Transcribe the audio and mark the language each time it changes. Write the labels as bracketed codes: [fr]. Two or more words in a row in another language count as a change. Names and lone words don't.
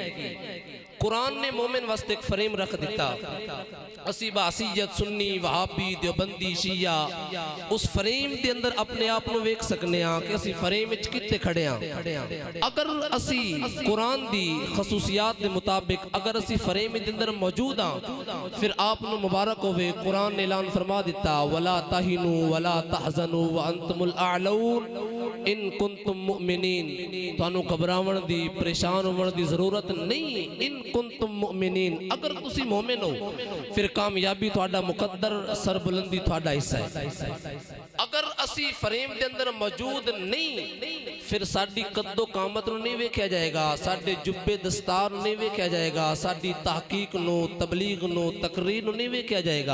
[pa] ਕੁਰਾਨ ਨੇ ਮੋਮਿਨ ਵਾਸਤੇ ਏਕ ਫ੍ਰੇਮ ਰਖ ਦਿਤਾ। ਅਸੀ ਬਾਸੀਯਤ ਸੁੰਨੀ ਵਹਾਬੀ ਦੇਵਬੰਦੀ ਸ਼ੀਆ ਉਸ ਫ੍ਰੇਮ ਕੇ ਅੰਦਰ ਅਪਣੇ ਆਪ ਕੋ ਵੇਖ ਸਕਣੇ ਕਿ ਅਸੀ ਫ੍ਰੇਮ ਵਿਚ ਕਿੱਤੇ ਖੜੇ ਹਾਂ। ਅਗਰ ਅਸੀ ਕੁਰਾਨ ਦੀ ਖ਼ਸੂਸੀਯਾਤ ਕੇ ਮੁਤਾਬਿਕ ਅਗਰ ਅਸੀ ਫ੍ਰੇਮ ਕੇ ਅੰਦਰ ਮੌਜੂਦ ਹਾਂ, ਫਿਰ ਆਪ ਮੁਬਾਰਕ ਹੋਵੇ। ਕੁਰਾਨ ਨੇ ਐਲਾਨ ਫ਼ਰਮਾ ਦਿਤਾ, [ar] ولا تهنوا ولا تحزنوا وأنتم الأعلون إن كنتم مؤمنين. [pa] ਤਾਨੂ ਘਬਰਾਵਣ ਦੀ ਪਰੇਸ਼ਾਨ ਹੋਵਣ ਦੀ ਜ਼ਰੂਰਤ ਨਹੀਂ। [ar] إن كنتم مؤمنين, [pa] ਅਗਰ ਤੁਸੀ ਮੋਮਿਨ ਹੋ ਫਿਰ ਕਾਮਯਾਬੀ ਤੁਹਾਡਾ ਮੁਕੱਦਰ, ਸਰਬੁਲੰਦੀ ਤੁਹਾਡਾ ਹਿੱਸਾ ਹੈ। ਅਗਰ ਅਸੀ ਫ੍ਰੇਮ ਕੇ ਅੰਦਰ ਮੌਜੂਦ ਨਹੀਂ, ਫਿਰ ਸਾਡੀ ਕੱਦੋ ਕਾਮਤ ਨੂੰ ਨਹੀਂ ਵੇਖਿਆ ਜਾਏਗਾ, ਸਾਡੇ ਜੁੱਬੇ ਦਸਤਾਰ ਨੂੰ ਨਹੀਂ ਵੇਖਿਆ ਜਾਏਗਾ, ਸਾਡੀ ਤਹਕੀਕ ਨੂੰ, ਤਬਲੀਗ ਨੂੰ, ਤਕਰੀਰ ਨੂੰ ਨਹੀਂ ਵੇਖਿਆ ਜਾਏਗਾ।